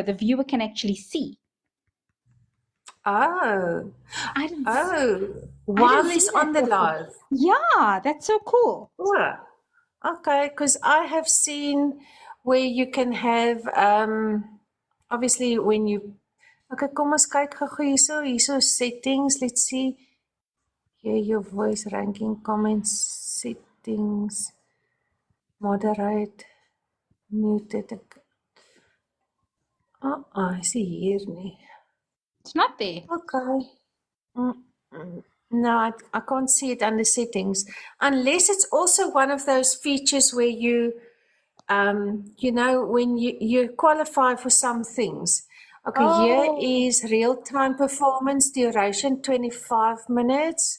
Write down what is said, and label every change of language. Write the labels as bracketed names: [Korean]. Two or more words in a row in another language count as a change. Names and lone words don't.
[English] The viewer can actually see. Oh. While he's on the live. Yeah, that's so cool. Oh, okay, because I have seen where you can have, obviously when you, okay, [Afrikaans] kom ons kyk gou-gou hierso [English] settings, let's see, hear your voice, ranking, comments, settings, moderate, Muted ek. I see [Afrikaans] hier nie. [English] It's not there. Okay. No, I can't see it under settings. Unless it's also one of those features where you when you qualify for some things. Okay, here is real-time performance duration, 25 minutes.